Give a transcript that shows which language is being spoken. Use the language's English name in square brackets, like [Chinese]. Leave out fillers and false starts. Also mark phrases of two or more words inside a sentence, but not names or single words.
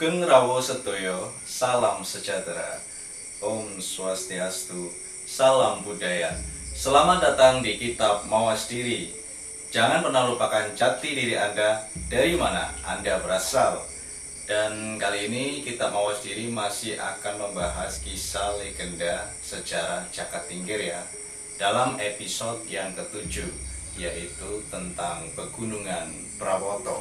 [Indonesian] Rawuh Setoyo, salam sejahtera, Om Swastiastu, salam budaya. Selamat datang di Kitab Mawas Diri. Jangan pernah lupakan jati diri Anda, dari mana Anda berasal. Dan kali ini Kitab Mawas Diri masih akan membahas kisah legenda sejarah Jakatingkir ya, dalam episode yang ketujuh, yaitu tentang Pegunungan Prawoto.